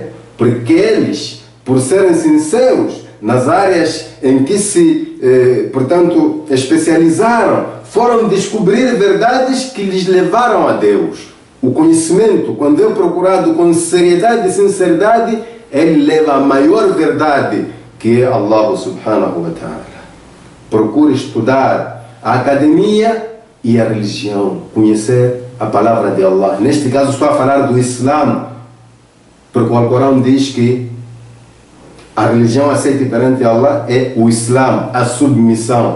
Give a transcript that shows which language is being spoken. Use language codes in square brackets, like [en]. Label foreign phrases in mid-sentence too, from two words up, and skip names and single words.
[pt] Porque eles, por serem sinceros nas áreas em que se, portanto, especializaram, foram descobrir verdades que lhes levaram a Deus. O conhecimento, quando é procurado com seriedade e sinceridade, ele leva a maior verdade, que é Allah [ar] سبحانه وتعالى. [pt] Procure estudar a academia e a religião, conhecer a palavra de Allah. Neste caso estou a falar do Islã, porque o Alcorão diz que a religião aceita perante Allah é o Islã, a submissão.